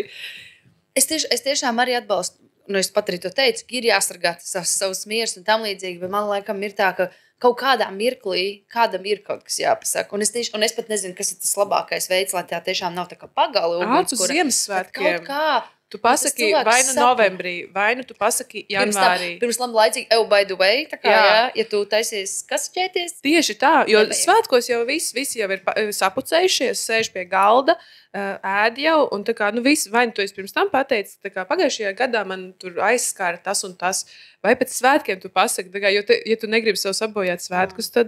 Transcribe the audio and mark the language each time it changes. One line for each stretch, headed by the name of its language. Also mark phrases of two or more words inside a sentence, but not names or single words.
Latvian: Es tiešām arī atbalstu, es pat arī to teicu, ka ir jāsargā savus mieras un tam līdzīgi, bet man laikam ir tā, ka kaut kādā mirklī kādam ir kaut kas jāpasaka. Un es pat nezinu, kas ir tas labākais veids, lai tā tiešām nav tā kā pagali. Uz Ziemassvētkiem. Kaut kā. Tu pasaki vai nu novembrī, vai nu tu pasaki janvārī. Pirms laicīgi,
English: by the way,
Latvian: tā kā, ja tu taisies kasaķēties. Tieši tā, jo svētkos jau visi jau ir sapucējušies, sēž pie galda, ēd jau, un tā kā, vai nu tu esi pirms tam pateicis, tā kā pagājušajā gadā man tur aizskāra tas un tas, vai pēc svētkiem tu pasaki, tā kā, jo ja tu negribi sev sabojāt svētkus, tad...